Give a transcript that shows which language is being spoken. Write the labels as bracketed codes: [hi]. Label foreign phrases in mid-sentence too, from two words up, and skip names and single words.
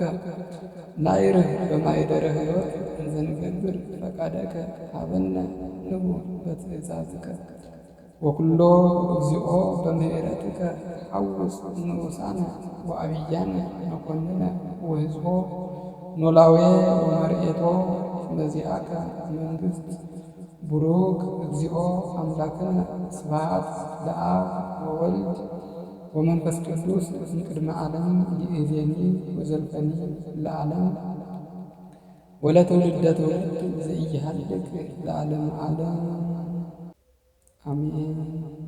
[gez] ናይርህ በማኅደረ ሕይወት እንዘ ንገብር ፈቃደከ ሀበነ ንቡር በትእዛዝከ ወኩሎ እግዚኦ በምሕረትከ ሐውስ ንዑሳነ ወዐቢያነ መኰንነ ወሕዝቦ ኖላዌ ወመርኤቶ መዚአከ መንግሥት ቡሩክ እግዚኦ አምላክነ ስብሐት ለአብ ወወልድ ወመንፈስ ቅዱስ እምቅድመ ዓለም ይእዜኒ ወዘልፈኒ ለዓለም ወለትውልደ ትውልድ ዘኢይሃልቅ ለዓለመ ዓለም አሜን።